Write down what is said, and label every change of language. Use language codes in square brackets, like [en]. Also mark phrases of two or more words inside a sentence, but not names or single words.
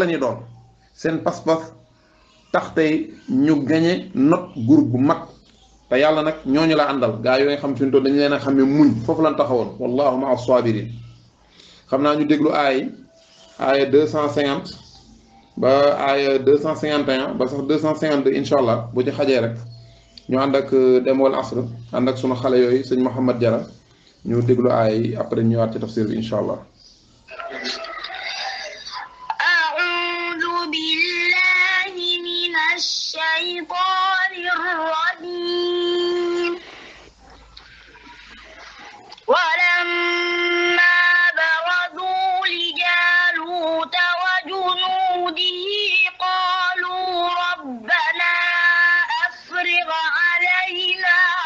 [wo] ñuy doon seen pas-pas tax tey ñu gañe not groupe bu mag te yàlla nag ñooñu la àndal gaa yooyu nga xam fi mu toll dañu leen a xam ne muñ foofu lan taxawoon [ar] والله مع الصابرين [wo] xam naa ñu déglu aaya 250 ba aaya 251 ba sax 252 [ar] إن شاء الله [wo] bu ci xajee rek ñu ànd ak dem Wal Asr ànd ak sunu xale yooyu sëñ Mouhamed Diarra ñu déglu aaya yi après ñu ñëwaat ci tafsir bi [ar] إن شاء الله. الشيطان الرجيم ولما برزوا لجالوت وجنوده قالوا ربنا أفرغ علينا